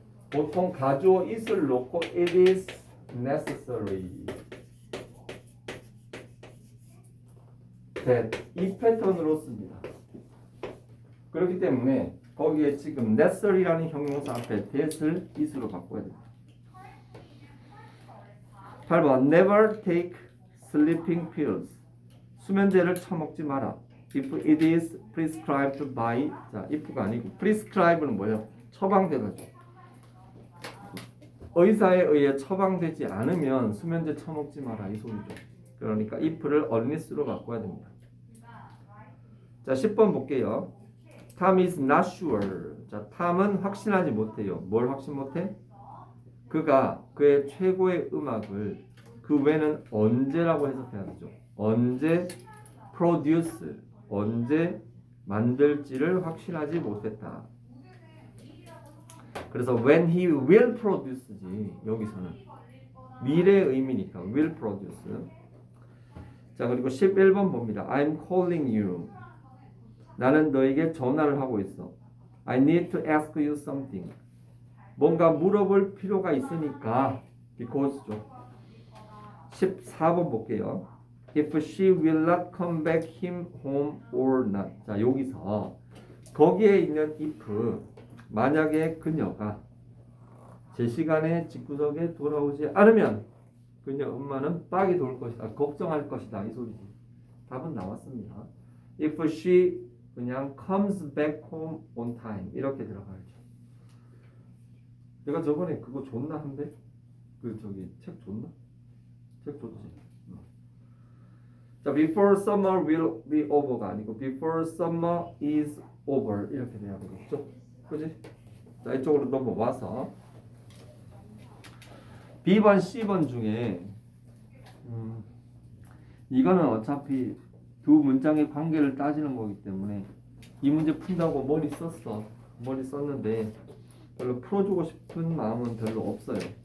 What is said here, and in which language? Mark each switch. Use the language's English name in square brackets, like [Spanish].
[Korean] 보통 가주어 is를 놓고 [English] it is necessary that [Korean] 이 패턴으로 씁니다. 그렇기 때문에 거기에 지금 necessary라는 형용사 앞에 that을 is로 바꿔야 됩니다. [English] 8번 never take sleeping pills. [Korean] 수면제를 처먹지 마라. [English] If it is prescribed by. [Korean] 자, if가 아니고 prescribe는 뭐예요? 처방되다죠. 의사에 의해 처방되지 않으면 수면제 처먹지 마라 이 소리죠. 그러니까 if를 unless로 바꿔야 됩니다. 자, 10번 볼게요. [English] Tom is not sure. [Korean] 자, Tom은 확신하지 못해요. 뭘 확신 못해? 그가 그의 최고의 음악을 그 외는 언제라고 해석해야 되죠. 언제 produce, 언제 만들지를 확신하지 못했다. 그래서 [English] when he will produce [Korean] 지 여기서는 미래의 의미니까 will produce. 자, 그리고 11번 봅니다. [English] I'm calling you. [Korean] 나는 너에게 전화를 하고 있어. [English] I need to ask you something. [Korean] 뭔가 물어볼 필요가 있으니까 because죠. 14번 볼게요. [English] If she will not come back him home or not. [Korean] 자, 여기서 거기에 있는 if 만약에 그녀가 제 시간에 집구석에 돌아오지 않으면 그녀 엄마는 빡이 돌 것이다. 걱정할 것이다. 이 소리지. 답은 나왔습니다. [English] If she 그냥 comes back home on time [Korean] 이렇게 들어가야죠. 내가 저번에 그거 줬나 한데 그 저기 책 줬나? 책 줬지. [English] 자, before summer will be over가 아니고 before summer is over [Korean] 이렇게 돼야 되겠죠? 그지? 자, 이쪽으로 넘어와서 B번, C번 중에 이거는 어차피 두 문장의 관계를 따지는 거기 때문에 이 문제 푼다고 머리 썼어. 머리 썼는데 별로 풀어주고 싶은 마음은 별로 없어요.